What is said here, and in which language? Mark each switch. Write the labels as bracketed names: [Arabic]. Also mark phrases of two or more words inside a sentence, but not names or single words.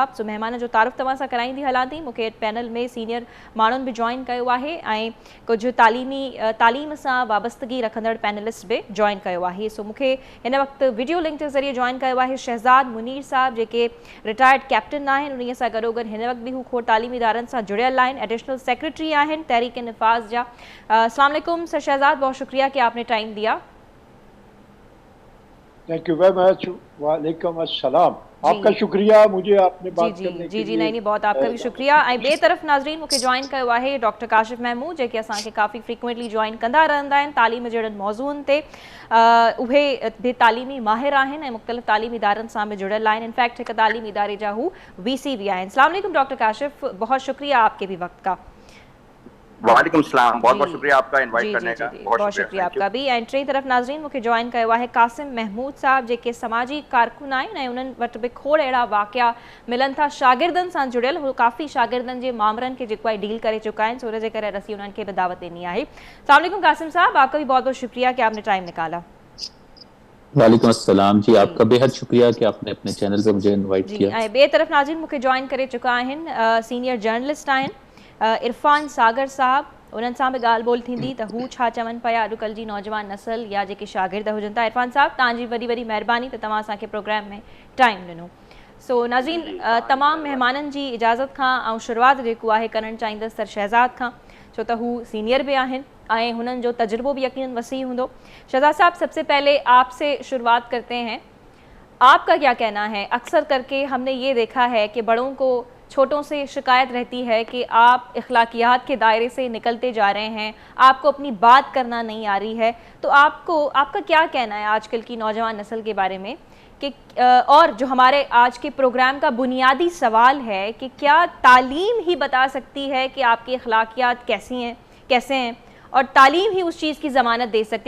[Sindhi] सो महिमान जो तारुफ़ तव्हां सां कराईंदी हलां थी। मूंखे पैनल में सीनियर माण्हुनि बि जॉइन कयो आहे ऐं कुझु तालीम सां वाबस्तगी रखंदड़ पैनलिस्ट बि जॉइन कयो आहे। सो मूंखे हिन वक़्तु वीडियो लिंक जे ज़रिए जॉइन कयो आहे शहज़ाद मुनीर साहब, जेके रिटायर्ड कैप्टन आहिनि। उन्हीअ सां गॾोगॾु हिन वक़्तु बि हू खोड़ तालीमी इदारनि सां जुड़ियल आहिनि, एडिशनल सेक्रेटरी आहिनि तहरीक निफ़ाज़ जा। [Arabic] السلام علیکم सर शहज़ाद, [Urdu] بہت شکریہ کہ آپ نے ٹائم دیا. [English] thank you very much. [Arabic] وعلیکم السلام. [Urdu] آپ کا شکریہ مجھے آپ نے بات کرنے کے لیے. نہیں بہت آپ کا بھی شکریہ. [Sindhi] ऐं ॿिए तरफ़ नाज़रीन मूंखे जॉइन कयो आहे डॉक्टर काशिफ़ महमूद, जेके असांखे काफ़ी फ्रीक्वेंटली जॉइन कंदा रहंदा आहिनि तालीम जहिड़नि मौज़ूअनि ते। उहे बि तालीमी माहिर आहिनि ऐं मुख़्तलिफ़ तालीमी इदारनि सां बि जुड़ियल आहिनि। इनफैक्ट हिकु तालीमी इदारे जा हू VC भी आहिनि। [Arabic] السلام علیکم डॉक्टर काशिफ़, [Urdu] بہت شکریہ آپ کے بھی وقت کا. [Arabic] وعلیکم سلام, [Urdu] بہت بہت شکریہ آپ کا انوائٹ کرنے کا. بہت شکریہ آپ کا بھی. [Sindhi] ऐं टी तरफ़ नाज़रीन मूंखे जॉइन कयो आहे कासिम महमूद साहब, जेके समाजी कारकुन आहिनि ऐं उन्हनि वटि बि खोड़ अहिड़ा वाक़िया मिलनि था शागिर्दनि सां जुड़ियल। हू काफ़ी शागिर्दनि जे मामरनि खे जेको आहे डील करे चुका आहिनि, सो उन जे करे असीं उन्हनि खे बि दावत ॾिनी आहे। [Arabic] السلام علیکم [Urdu] قاسم صاحب، آپ کا بھی بہت بہت شکریہ کہ آپ نے ٹائم نکالا. [Arabic] وعلیکم السلام [Urdu] جی، آپ کا بے حد شکریہ کہ آپ نے اپنے چینل پہ مجھے انوائٹ کیا. [Sindhi] ऐं ॿिए तरफ़ नाज़रीन मूंखे जॉइन करे चुका आहिनि सीनियर जर्नलिस्ट आहिनि इरफान सागर साहब। उन्हनि सां बि ॻाल्हि ॿोल थींदी त हू छा चवनि पिया अॼुकल्ह जी नौजवान नसल या जेके शागिर्द हुजनि था। इरफान साहब, तव्हांजी वॾी वॾी महिरबानी त तव्हां असांखे प्रोग्राम में टाइम ॾिनो। सो नाज़रीन, तमामु महिमाननि जी इजाज़त खां ऐं शुरूआति जेको आहे करणु चाहींदसि सर शहज़ाद खां, छो त हू सीनियर भी आहिनि ऐं हुननि जो तजुर्बो भी यकीनन वसी हूंदो। [Urdu] شہزاد صاحب، سب سے پہلے آپ سے شروعات کرتے ہیں. آپ کا کیا کہنا ہے? اکثر کر کے ہم نے یہ دیکھا ہے کہ بڑوں کو چھوٹوں سے شکایت رہتی ہے کہ آپ اخلاقیات کے دائرے سے نکلتے جا رہے ہیں، آپ کو اپنی بات کرنا نہیں آ رہی ہے. تو آپ کا کیا کہنا ہے آج کل کی نوجوان نسل کے بارے میں کہ اور جو ہمارے آج کے پروگرام کا بنیادی سوال ہے کہ کیا تعلیم ہی بتا سکتی ہے کہ آپ کی اخلاقیات کیسے ہیں اور تعلیم ہی اس چیز کی ضمانت دے سکتی ہے?